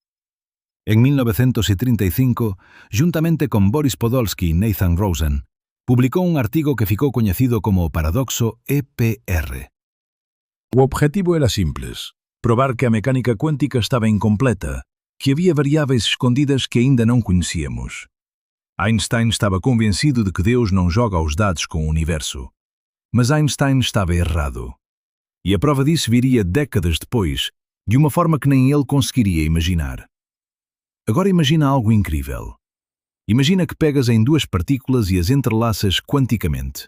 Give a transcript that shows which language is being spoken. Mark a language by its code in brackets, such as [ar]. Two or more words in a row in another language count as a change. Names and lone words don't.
[gl] En 1935, juntamente con Boris Podolsky e Nathan Rosen, publicou un artigo que ficou coñecido como o paradoxo EPR. O objetivo era simples, probar que a mecánica cuántica estaba incompleta, que había [pt] variáveis escondidas [gl] que aínda non coñecíamos. [pt] Einstein estava convencido de que Deus não joga os dados com o universo. Mas Einstein estava errado. E a prova disso viria décadas depois, de uma forma que nem ele conseguiria imaginar. Agora imagina algo incrível. Imagina que pegas em 2 partículas e as entrelaças quanticamente.